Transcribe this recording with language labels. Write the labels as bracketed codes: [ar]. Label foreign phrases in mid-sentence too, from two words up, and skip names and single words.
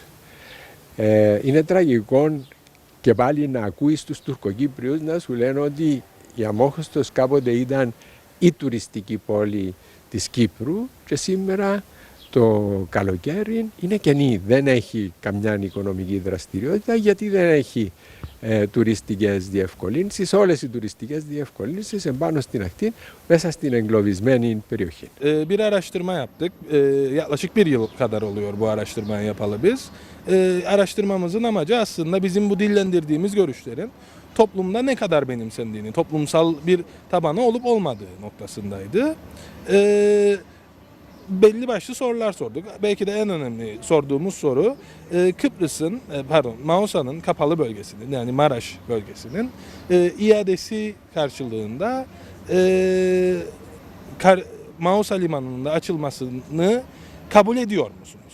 [el] Είναι τραγικό και πάλι να ακούεις τους Τουρκοκύπριους να σου λένε ότι η Αμμόχωστος κάποτε ήταν η τουριστική πόλη της Κύπρου και σήμερα το καλοκαίρι είναι κενή. Δεν έχει καμιά οικονομική δραστηριότητα γιατί δεν έχει τουριστικές διευκολύνσεις. Όλες οι turistiικές διευκολύνσεις εμπάνω στην ακτή μέσα στην εγκλωβισμένη περιοχή. [tr] Bir araştırma yaptık. Yaklaşık bir yıl kadar oluyor bu araştırmayı yapalı biz. Araştırmamızın amacı aslında bizim bu dillendirdiğimiz görüşlerin toplumda ne kadar benimsendiğini, toplumsal bir tabanı olup olmadığı noktasındaydı. Belli başlı sorular sorduk. Belki de en önemli sorduğumuz soru Kıbrıs'ın, Mausa'nın kapalı bölgesinin yani Maraş bölgesinin iadesi karşılığında Mausa Limanı'nın da açılmasını kabul ediyor musunuz?